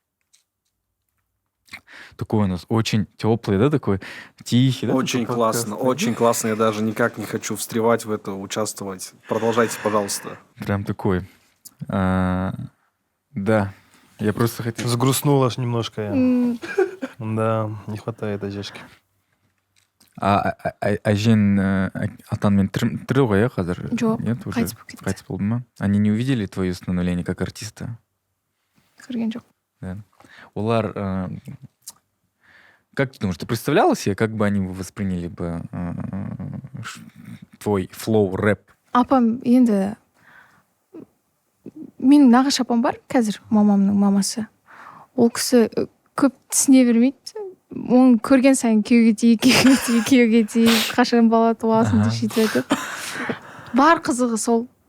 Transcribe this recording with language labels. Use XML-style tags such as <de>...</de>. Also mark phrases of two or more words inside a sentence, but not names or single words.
<ru>Такой у нас очень теплый, да, такой тихий. Да, Очень такой классно, подкаст. очень классно. Я даже никак не хочу встревать в это, участвовать. Продолжайте, пожалуйста. Прям такой. Да. Я просто хотел... Сгрустнула аж немножко я. Да, не хватает Ажешки.</ru> <kk>Ажен атанмен тірі ғой, қазір? Жоқ,</kk> <ru>Нет, уже</ru> <kk>қайтыс болып кетті. қайтыс болды ма?</kk> <ru>Они не увидели твое становление как артиста?</ru> <kk>Көрген жоқ.</kk> <ru>Да.</ru> <kk>Олар,</kk> <ru>как ты думаешь, ты представляла себе, как бы они восприняли бы твой флоу, рэп?</ru> <kk>Апам енді менің нағашы апам бар қазір, мамамның мамасы. Ол кісі көп түсіне бермейді. Оны көрген сайын күйеуге тиіп, қашан бала туасың деп сөйтіп айтады. Бар қызығы сол.</kk>